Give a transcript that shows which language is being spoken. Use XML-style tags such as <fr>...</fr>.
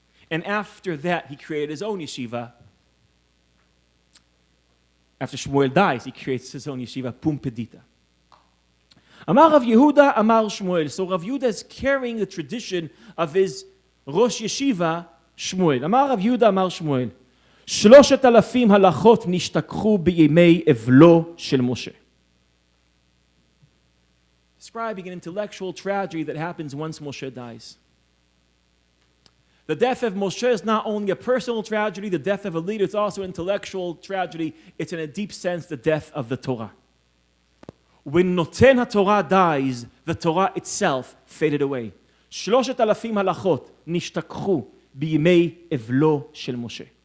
<en>And after that, he created his own yeshiva. After Shmuel dies, he creates his own yeshiva, Pumbedita. Amar Rav Yehuda, Amar Shmuel. So Rav Yehuda is carrying the tradition of his Rosh Yeshiva, Shmuel. Amar Rav Yehuda, Amar Shmuel.</en> <he>3,000 הלכות נשתכחו בימי אבלו של משה.</he> <en>Describing an intellectual tragedy that happens once Moshe dies. The death of Moshe is not only a personal tragedy, the death of a leader, it's also an intellectual tragedy. It's in a deep sense the death of the Torah. When Noten HaTorah dies, the Torah itself faded away.</en> <he>3,000 הלכות נשתכחו בימי אבלו של משה.</he>